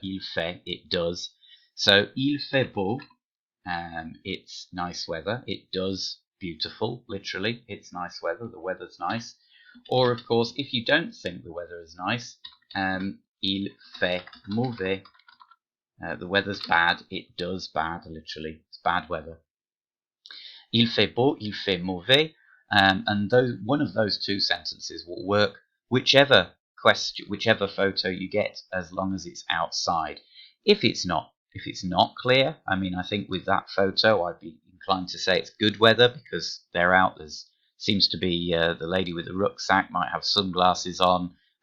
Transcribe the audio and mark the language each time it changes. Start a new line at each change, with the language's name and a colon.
French: Il fait,
English: it does. So
French: il fait beau,
English: it's nice weather. It does, beautiful, literally. It's nice weather, the weather's nice. Or, of course, if you don't think the weather is nice,
French: il fait mauvais.
English: The weather's bad, it does bad, literally. It's bad weather.
French: Il fait beau, il fait mauvais.
English: And one of those two sentences will work whichever photo you get, as long as it's outside. If it's not clear, I mean, I think with that photo I'd be inclined to say it's good weather, because they're out. There seems to be the lady with the rucksack might have sunglasses on.